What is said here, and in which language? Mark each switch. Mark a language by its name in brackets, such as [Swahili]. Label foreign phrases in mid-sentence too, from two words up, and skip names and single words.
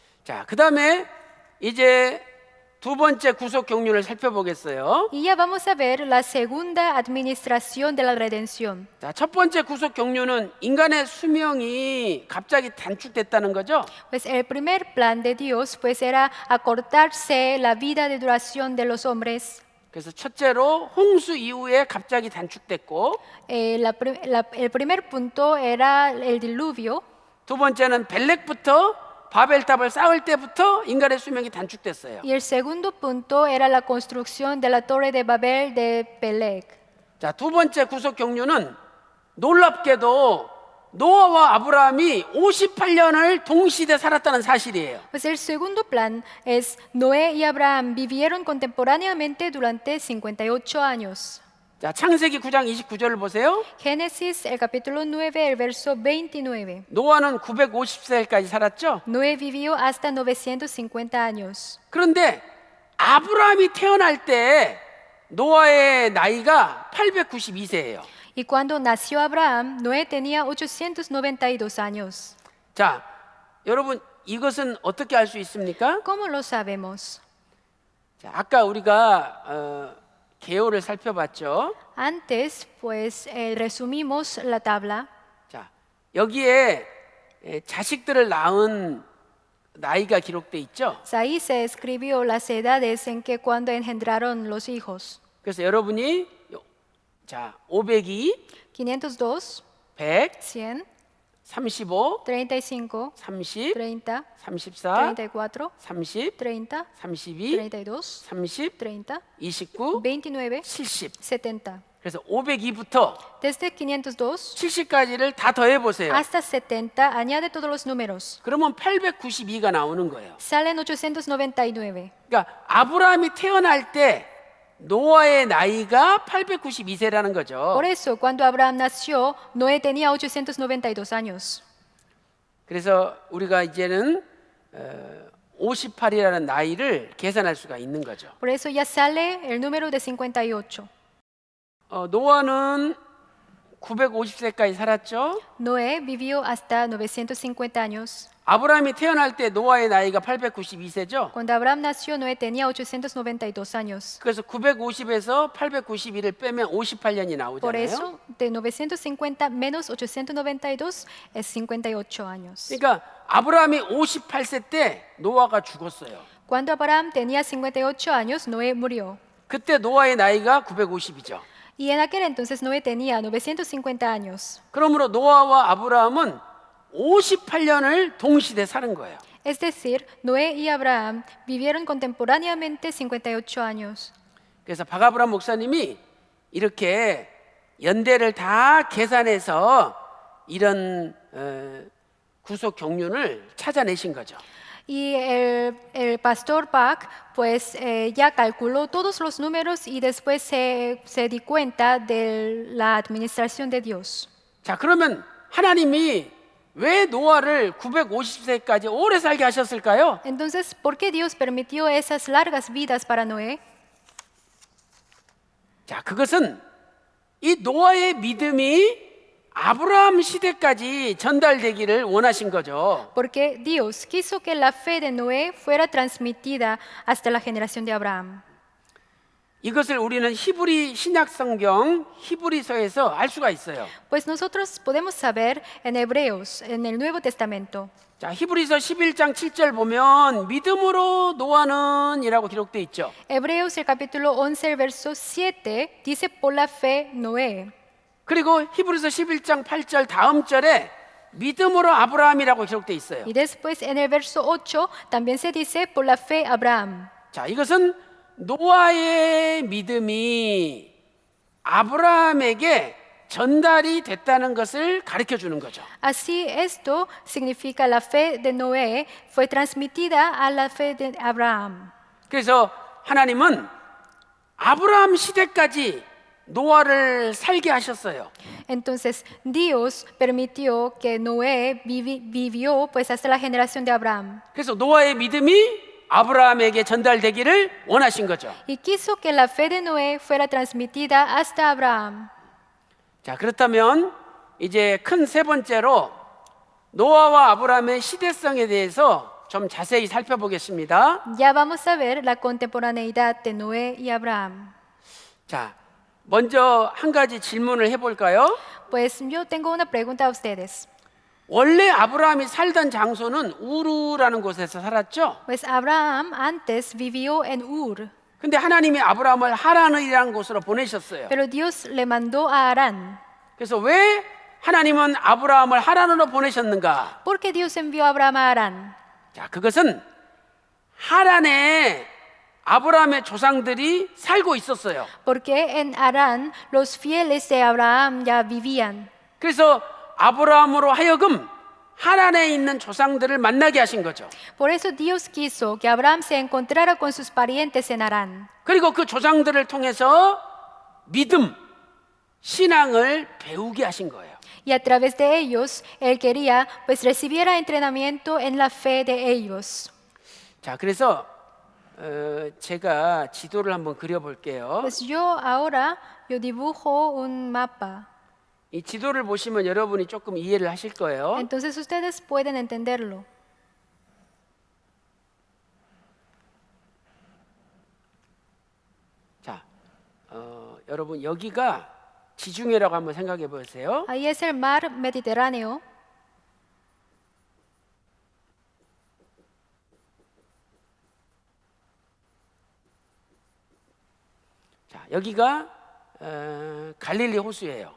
[Korean] 자, 그다음에 이제 두 번째 구속 경륜을 살펴보겠어요. [Spanish] Y ya vamos a ver la segunda administración de la redención. [Korean] 자, 첫 번째 구속 경륜은 인간의 수명이 갑자기 단축됐다는 거죠. [Spanish] Pues el primer plan de Dios pues era acortarse la vida de duración de los hombres. [Korean] 그래서 첫째로 홍수 이후에 갑자기 단축됐고, [Spanish] El primer punto era el diluvio. [Korean] 두 번째는 벨렉부터 바벨탑을 쌓을 때부터 인간의 수명이 단축됐어요. [Spanish] Y el segundo punto era la construcción de la torre de Babel de Peleg. [Korean] 자, 두 번째 구속 경륜은 놀랍게도 노아와 아브라함이 58년을 동시대 살았다는 사실이에요. [Spanish] Pues el segundo plan es Noé y Abraham vivieron contemporáneamente durante 58 años. [Korean] 자, 창세기 9장 29절을 보세요. [Spanish] Génesis, el capítulo 9, el verso 29. [Korean] 노아는 950세까지 살았죠. [Spanish] Noé vivió hasta 950 años. [Korean] 그런데 아브라함이 태어날 때 노아의 나이가 892세예요. [Spanish] Y cuando nació Abraham, Noé tenía 892 años. [Korean] 자, 여러분 이것은 어떻게 알 수 있습니까? [Spanish] ¿Cómo lo sabemos? [Korean] 자, 아까 우리가 개요를 살펴봤죠. [Spanish] Antes, pues, resumimos la tabla. [Korean] 자, 여기에 자식들을 낳은 나이가 기록돼 있죠. [Spanish] Ahí se escribió las edades en que cuando engendraron los hijos. [Korean] 그래서 여러분이 자, 502, [Spanish] 502, [Korean] 100, [Spanish] 100, [Korean] 35, [Spanish] 35, [Korean] 30, [Spanish] 30, [Korean] 34, [Spanish] 34, [Korean] 30, [Spanish] 30, [Korean] 32, [Spanish] 32, [Korean] 30, [Spanish] 30, [Korean] 29, [Spanish] 29, [Korean] 70. [Spanish] 70. [Korean] 그래서 502부터 [Spanish] Desde 502 [Korean] 70까지를 다 더해 보세요. [Spanish] hasta 70, añade todos los números. [Korean] 그러면 892가 나오는 거예요. [Spanish] Salen 899. [Korean] 그러니까 아브라함이 태어날 때 노아의 나이가 892세라는 거죠. [Spanish] Por eso, cuando Abraham nació, Noé tenía 892 años. [Korean] 그래서 우리가 이제는 58이라는 나이를 계산할 수가 있는 거죠. [Spanish] Por eso ya sale el número de 58. [Korean] 노아는 950세까지 살았죠. [Spanish] Noé vivió hasta 950 años. [Korean] 아브라함이 태어날 때 노아의 나이가 892세죠. [Spanish] Cuando Abraham nació, Noé tenía 892 años. [Korean] 그래서 950에서 892를 빼면 58년이 [Spanish] Por [Korean] 나오잖아요. [Spanish] eso, de 950 menos 892 es 58 años. [Korean] 그러니까 아브라함이 58세 때 노아가 죽었어요. [Spanish] Cuando Abraham tenía 58 años, Noé murió. [Korean] 그때 노아의 나이가 950이죠. [Spanish] Y en aquel entonces Noé tenía 950 años. [Korean] 그러므로 노아와 아브라함은 58년을 동시대 사는 거예요. [Spanish] Es decir, Noé y Abraham vivieron contemporáneamente 58 años. [Korean] 그래서 박아브람 목사님이 이렇게 연대를 다 계산해서 이런 구속 경륜을 찾아내신 거죠. [Spanish] Y el pastor Bach pues ya calculó todos los números y después se di cuenta de la administración de Dios. [Korean] 자, 그러면 하나님이 왜 노아를 950세까지 오래 살게 하셨을까요? [Spanish] Entonces, ¿por qué Dios permitió esas largas vidas para Noé? [Korean] 자, 그것은 이 노아의 믿음이 아브라함 시대까지 전달되기를 원하신 거죠. [Spanish] Porque Dios quiso que la fe de Noé fuera transmitida hasta la generación de Abraham. [Korean] 이것을 우리는 히브리 신약 성경 히브리서에서 알 수가 있어요. [Spanish] Pues nosotros podemos saber en Hebreos, en el Nuevo Testamento. [Korean] 자, 히브리서 11장 7절 보면 믿음으로 노아는 이라고 기록되어 있죠. [Spanish] Hebreos, el capítulo 11, el verso 7, dice por la fe Noé. [Korean] 그리고 히브리서 11장 8절 다음 절에 믿음으로 아브라함이라고 기록되어 있어요. [Spanish] Y después en el verso 8 también se dice por la fe Abraham. [Korean] 자, 이것은 노아의 믿음이 아브라함에게 전달이 됐다는 것을 가르쳐 주는 거죠. [Spanish] Así esto significa la fe de Noé fue transmitida a la fe de Abraham. [Korean] 그래서 하나님은 아브라함 시대까지 노아를 살게 하셨어요. [Spanish] Entonces Dios permitió que Noé vivió pues hasta la generación de Abraham. [Korean] 그래서 노아의 믿음이 아브라함에게 전달되기를 원하신 거죠. [Spanish] Y quiso que la fe de Noé fuera transmitida hasta Abraham. [Korean] 자, 그렇다면 이제 큰 세 번째로 노아와 아브라함의 시대성에 대해서 좀 자세히 살펴보겠습니다. [Spanish] Ya vamos a ver la contemporaneidad de Noé y Abraham. [Korean] 자, 먼저 한 가지 질문을 해볼까요? [Spanish] Pues yo tengo una pregunta a ustedes. [Korean] 원래 아브라함이 살던 장소는 우르라는 곳에서 살았죠? [Spanish] Pues Abraham antes vivió en Ur, [Korean] 근데 하나님이 아브라함을 하란이라는 곳으로 보내셨어요. [Spanish] pero Dios le mandó a Harán. [Korean] 그래서 왜 하나님은 아브라함을 하란으로 보내셨는가? [Spanish] ¿Por qué Dios envió a Abraham a Harán? [Korean] 자, 그것은 하란에 아브라함의 조상들이 살고 있었어요. [Spanish] Porque en Harán los fieles de Abraham ya vivían. [Korean] 그래서 아브라함으로 하여금 하란에 있는 조상들을 만나게 하신 거죠. [Spanish] Por eso Dios quiso que Abraham se encontrara con sus parientes en Harán. [Korean] 그리고 그 조상들을 통해서 믿음, 신앙을 배우게 하신 거예요. [Spanish] Y a través de ellos, él quería pues recibiera entrenamiento en la fe de ellos. [Korean] 자, 그래서 제가 지도를 한번 그려볼게요. [Spanish] Pues yo dibujo un mapa. [Korean] 이 지도를 보시면 여러분이 조금 이해를 하실 거예요. [Spanish] Entonces ustedes pueden entenderlo. [Korean] 자, 여러분 여기가 지중해라고 한번 생각해 보세요. [Spanish] Ahí es el mar Mediterráneo. [Korean] 자, 여기가 갈릴리 호수예요.